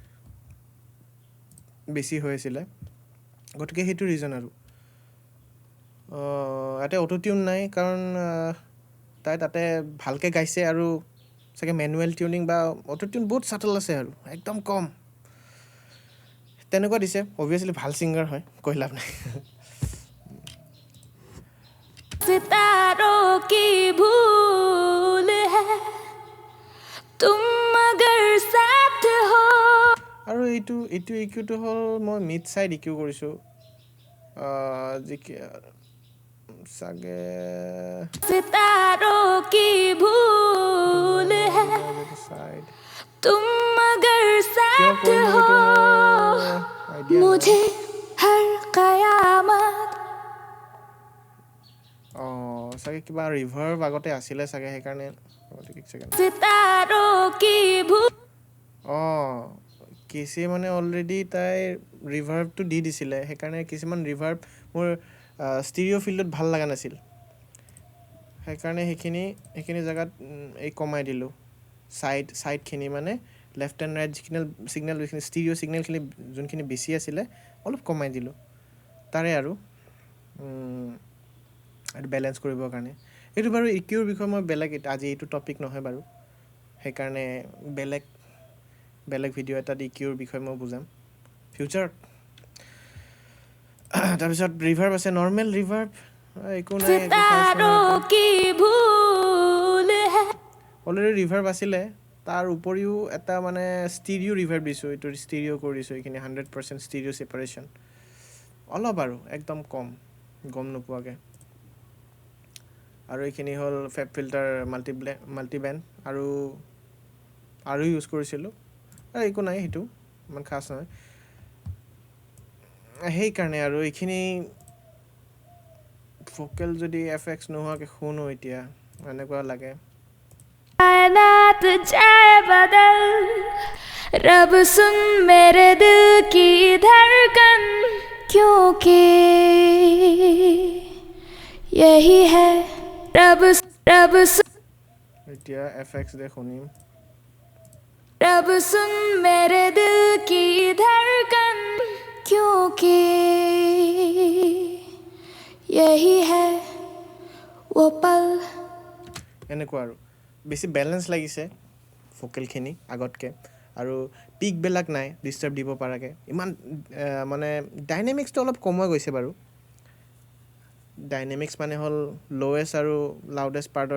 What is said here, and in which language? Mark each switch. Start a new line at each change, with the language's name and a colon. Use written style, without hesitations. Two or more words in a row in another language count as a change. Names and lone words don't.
Assamese: বেছি হৈ আছিলে গতিকে সেইটো ৰিজন আৰু ইয়াতে অটোটিউন নাই কাৰণ তাই তাতে ভালকৈ গাইছে আৰু চাগে
English: manual tuning
Assamese: বা অটোটিউন বহুত ছাটল আছে আৰু একদম কম তেনেকুৱা দিছে অভিয়াছলি ভাল ছিংগাৰ হয় কৈ লাভ নাই
Hindi: सितारों की भूल है तुम अगर साथ हो
Assamese: আৰু এইটো ইকিউটো হ'ল মই
English: mid side EQ
Assamese: কৰিছোঁ চাগে
Hindi: सितारों की भूल है
Assamese: চাইড
Hindi: तुम अगर
Assamese: কিয়
Hindi: साथ
Assamese: কৰিলোঁ
Hindi: हो
Assamese: এইটো মোৰ আইডিয়া
Hindi: मुझे हर कयामत
Assamese: চাগে কিবা ৰিভাৰ্ব আগতে আছিলে চাগে সেইকাৰণে এক ছেকেণ্ড
Hindi: सितारों की भूल
Assamese: কেচি মানে অলৰেডি তাই ৰিভাৰ্বটো দি দিছিলে সেইকাৰণে কিছুমান ৰিভাৰ্ব মোৰ
English: stereo field
Assamese: ভাল লগা নাছিল সেইকাৰণে সেইখিনি জেগাত এই কমাই দিলোঁ ছাইডখিনি মানে
English: left and right
Assamese: যিখিনি
English: signal stereo signal
Assamese: যোনখিনি বেছি আছিলে অলপ কমাই দিলোঁ তাৰে আৰু বেলেঞ্চ কৰিবৰ কাৰণে এইটো বাৰু ইকিউৰ বিষয়ে মই বেলেগ আজি এইটো টপিক নহয় বাৰু সেইকাৰণে বেলেগ ভিডিঅ' এটাত ইকিউৰ বিষয়ে মই বুজাম ফিউচাৰত তাৰপিছত ৰিভাৰ্ব আছে
English: normal reverb
Assamese: একো নাই
Hindi: सितारों की भूल है
Assamese: অলৰেডি ৰিভাৰ্ব আছিলে তাৰ উপৰিও এটা মানে
English: stereo reverb
Assamese: দিছোঁ এইটো ষ্টিৰিঅ' কৰি দিছোঁ এইখিনি
English: 100% stereo separation
Assamese: অলপ আৰু একদম কম গম নোপোৱাকৈ আৰু এইখিনি হ'ল ফেব ফিল্টাৰ মাল্টিবেণ্ড আৰু ইউজ কৰিছিলোঁ একো নাই সেইটো ইমান খাছ নহয় সেইকাৰণে আৰু এইখিনি ভোকেল যদি এফেক্টছ নোহোৱাকৈ শুনো এতিয়া এনেকুৱা লাগে
Hindi: कायनात जाए बदल रब सुन मेरे दिल की धड़कन क्योंकि यही है रब सुन
Assamese: এতিয়া এফেক্টছ দে শুনিম
Hindi: रब सुन मेरे दिल की धड़कन क्योंकि यही है वो पल
Assamese: এনেকুৱা আৰু বেছি বেলেঞ্চ লাগিছে ভোকেলখিনি আগতকৈ আৰু পিকবিলাক নাই ডিষ্টাৰ্ব দিব পৰাকৈ ইমান মানে ডাইনেমিক্সটো অলপ কমাই গৈছে বাৰু ডাইনেমিক্স মানে হ'ল ল'ৱেষ্ট আৰু
English: loudest part